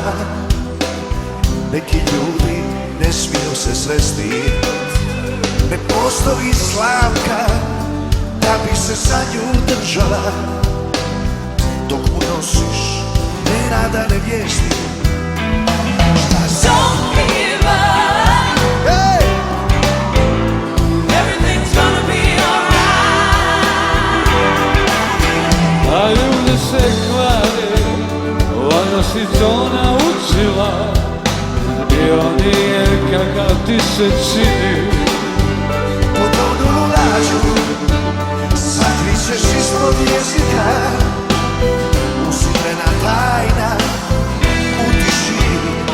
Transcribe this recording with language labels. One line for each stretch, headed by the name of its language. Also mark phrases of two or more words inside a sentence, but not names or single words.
Croatian: Neki ljudi ne smiju se sresti, ne postoji slavka da bi se za nju držala. Dok mu nosiš nenadane vijesti, šta sad?
English: Don't give up. Hey! Everything's gonna be alright.
Croatian: A ljudi se kvare, valjda si to naučila. I on nije kakav ti se čini. Podobnu lažu sakrićeš ispod jezika, usiljena tajna u tišini.